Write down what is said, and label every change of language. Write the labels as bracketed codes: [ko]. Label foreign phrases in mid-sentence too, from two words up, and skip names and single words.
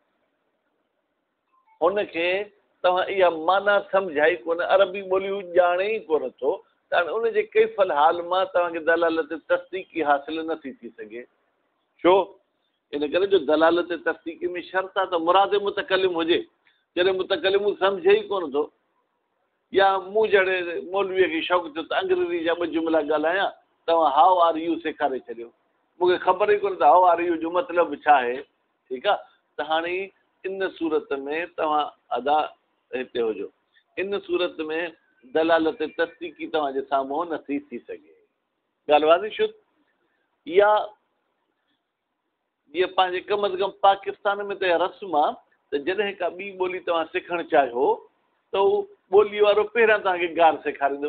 [sd] हुनखे तव्हां इहा माना सम्झाई कोन अरबी ॿोलियूं ॼाणे ई कोन थो त हाणे उनजे कैफ़ल हाल मां तव्हांखे दलालत तस्दीकी हासिल नथी थी सघे छो इन करे जो दलालत तस्दीकी में शर्त आहे त मुराद मुतकल्लिम हुजे जॾहिं मुतकल्लिम सम्झे ई कोन थो या मूं जहिड़े मौलवीअ खे शौक़ु थियो त अंग्रेज़ी जा 2 जुमिला ॻाल्हायां तव्हां [en] how are you [sd] सेखारे छॾियो मूंखे ख़बर ई कोन्हे त [en] how are you [sd] जो मतिलबु छा आहे ठीकु आहे त हाणे इन सूरत में तव्हां अदा हिते हुजो, इन सूरत में दलालत तस्दीकी तव्हांजे साम्हूं नथी थी सघे। ॻाल्हि वाज़े छो? या जीअं पंहिंजे कम अज़ कम पाकिस्तान में त रस्म आहे त जॾहिं का ॿी ॿोली तव्हां सिखणु चाहियो त उहो ॿोली वारो पहिरियां तव्हांखे गार सेखारींदो।